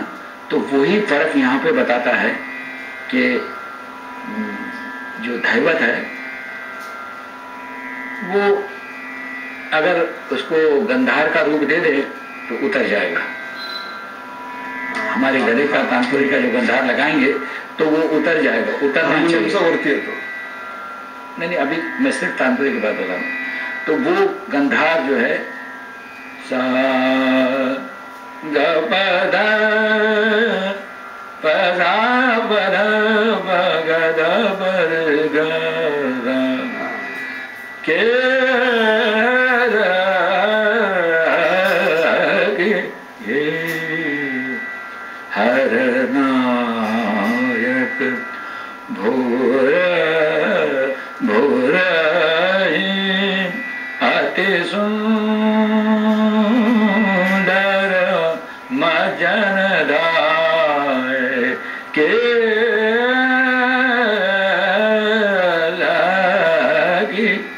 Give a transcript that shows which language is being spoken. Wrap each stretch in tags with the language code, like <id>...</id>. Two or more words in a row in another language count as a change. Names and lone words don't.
<hi>तो वही फर्क यहाँ पे बताता है कि जो धैवत है वो अगर उसको गंधार का रूप दे दे तो उतर जाएगा। हमारे गले का तानपुरी का जो गंधार लगाएंगे तो वो उतर जाएगा, उतरना चाहिए। नहीं, अभी मैं सिर्फ तानपुरी की बात बता रहा हूँ। तो वो गंधार जो है सा ग प ध प रा प ध प ग ध प ग ध के हर नायक भोर भोर अति सुंदर मजन दाय के लगी।</hi>